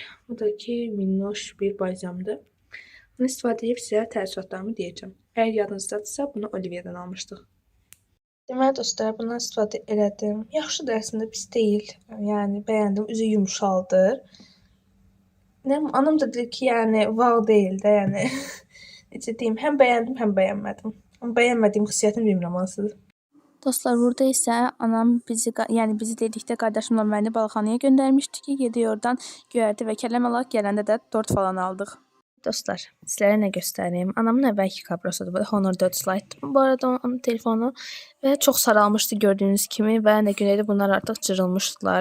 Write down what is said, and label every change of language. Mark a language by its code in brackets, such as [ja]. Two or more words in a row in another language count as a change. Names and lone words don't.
[az] Bu da ki minnoş bir balzamdır. Bunu istifadə edib sizlərə təəssüratlarımı deyəcəm. Əgər yadınızdadırsa bunu Olivia'dan almışdıq. Deməli dostlar, bundan istifadə elədim. Yaxşıdır əslində, pis deyil. Yəni bəyəndim. Üzü yumşaldır. Anam da dedi ki [tr] yani wow değil de yani [az] necə deyim, [tr] hem beğendim hem beğenmedim. Ama beğenmediğim [az] hissiyatını bilmirəm hansıdır. Dostlar, burada isə anam bizi dedikdə qardaşımla məni balıqxanaya göndərmişdi ki, gediyor oradan göyərti və kələm alaq, gələndə də tort falan aldıq. Dostlar, sizlərə nə göstəreyim? Anamın əvvəlki kabrosudur. Bu Honor 4 Lite. Bu arada onun telefonu və çox saralmışdı gördüyünüz kimi və nə güneydi bunlar artıq cırılmışdılar.